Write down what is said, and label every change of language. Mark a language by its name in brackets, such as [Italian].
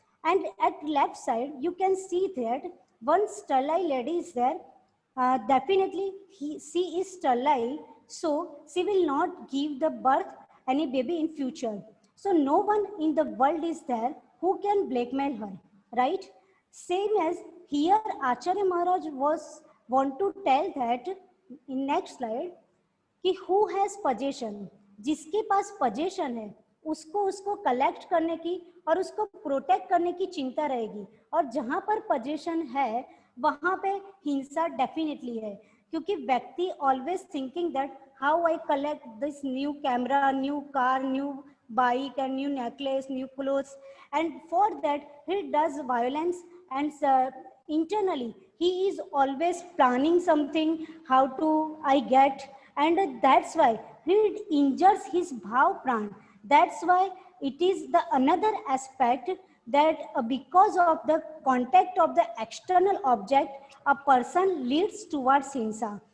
[English] And at left side you can see that one sterile lady is there. Definitely she is sterile, so she will not give the birth any baby in future. So no one in the world is there who can blackmail her, right? Same as here Acharya Maharaj want to tell that in next slide [Hindi] कि [English] who has possession, [Hindi] जिसके पास possession है उसको collect करने की और उसको protect करने की चिंता रहेगी, और जहां पर possession है वहां पे हिंसा डेफिनेटली है, क्योंकि व्यक्ति [English] Always thinking that how I collect this new camera, new car, new bike and new necklace, new clothes, and for that he does violence. And internally he is always planning something, how to I get and that's why he injures his bhav pran. That's why it is the another aspect that because of the contact of the external object, a person leads towards hinsa.